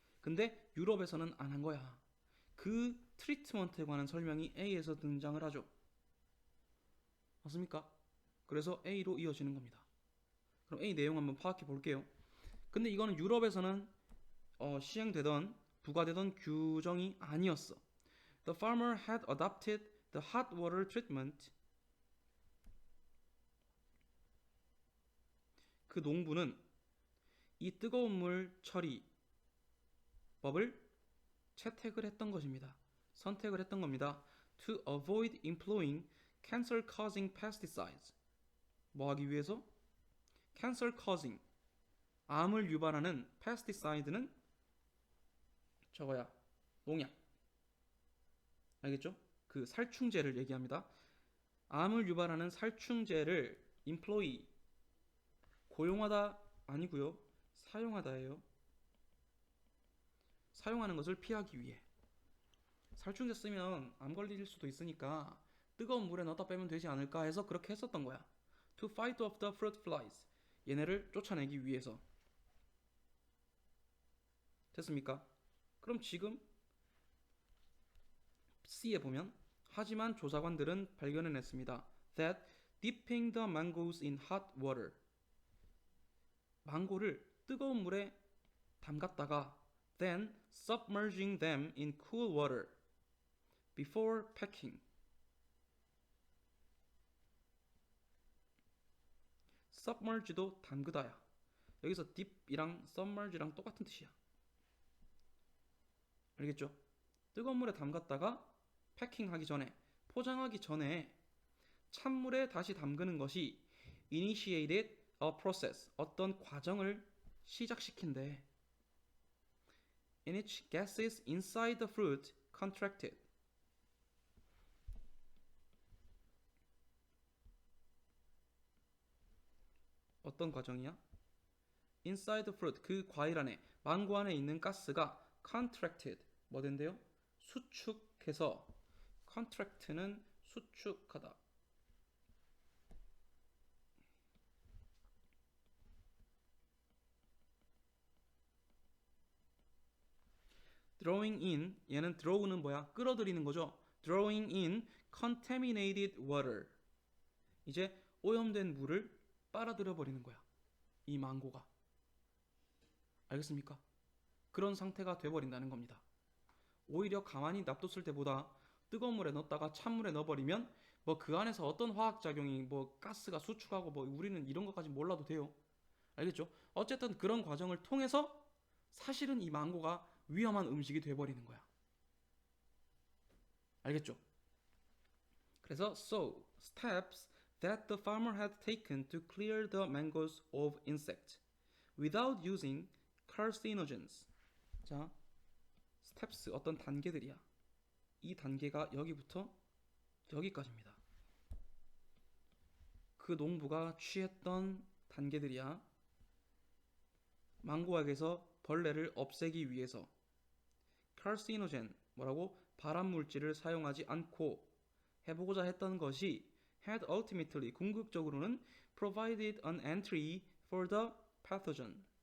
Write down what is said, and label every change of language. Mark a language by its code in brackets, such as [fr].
[ko] 근데 유럽에서는 안 한 거야. 그 트리트먼트에 관한 설명이 A에서 등장을 하죠. 맞습니까? 그래서 A로 이어지는 겁니다. 그럼 A 내용 한번 파악해 볼게요. 근데 이거는 유럽에서는 시행되던 부과되던 규정이 아니었어. [en] The farmer had adopted the hot water treatment. [ko] 그 농부는 이 뜨거운 물 처리 법을 채택을 했던 것입니다. 선택을 했던 겁니다. [en] To avoid employing cancer-causing pesticides. [ko] 뭐 하기 위해서? [en] cancer-causing. [ko] 암을 유발하는 pesticide는 저거야. 농약. 알겠죠? 그 살충제를 얘기합니다. 암을 유발하는 살충제를 employ 고용하다 아니고요. 사용하다예요. 사용하는 것을 피하기 위해. 살충제 쓰면 암 걸릴 수도 있으니까 뜨거운 물에 넣었다 빼면 되지 않을까 해서 그렇게 했었던 거야. [en] To fight off the fruit flies. [ko] 얘네를 쫓아내기 위해서. 됐습니까? 그럼 지금 C에 보면 하지만 조사관들은 발견해냈습니다. [en] That dipping the mangoes in hot water. [ko] 망고를 뜨거운 물에 담갔다가 [en] then submerging them in cool water before packing. [ko] submerge도 담그다야. 여기서 dip이랑 submerge랑 똑같은 뜻이야. 알겠죠? 뜨거운 물에 담갔다가 패킹하기 전에, 포장하기 전에 찬물에 다시 담그는 것이 [en] initiated a process, [ko] 어떤 과정을 시작시킨대. [en] In which gases inside the fruit contracted. [ko] 어떤 과정이야? [en] Inside the fruit, [ko] 그 과일 안에, 망고 안에 있는 가스가 contracted, 뭐 된대요? 수축해서. contract는 수축하다. drawing in, 얘는 draw는 뭐야? 끌어들이는 거죠. [en] drawing in contaminated water. [ko] 이제 오염된 물을 빨아들여 버리는 거야. 이 망고가. 알겠습니까? 그런 상태가 돼버린다는 겁니다. 오히려 가만히 놔뒀을 때보다 뜨거운 물에 넣었다가 찬물에 넣어버리면 뭐 그 안에서 어떤 화학작용이 뭐 가스가 수축하고 뭐 우리는 이런 것까지 몰라도 돼요. 알겠죠? 어쨌든 그런 과정을 통해서 사실은 이 망고가 위험한 음식이 돼버리는 거야. 알겠죠? 그래서 [en] so steps that the farmer had taken to clear the mangoes of insects without using carcinogens. [ko] 자, steps 어떤 단계들이야. 이 단계가 여기부터 여기까지입니다. 그 농부가 취했던 단계들이야. 망고학에서 벌레를 없애기 위해서 carcinogen 뭐라고 발암물질을 사용하지 않고 해보고자 했던 것이 [en] had ultimately [ko] 궁극적으로는 [en] provided an entry for the pathogen.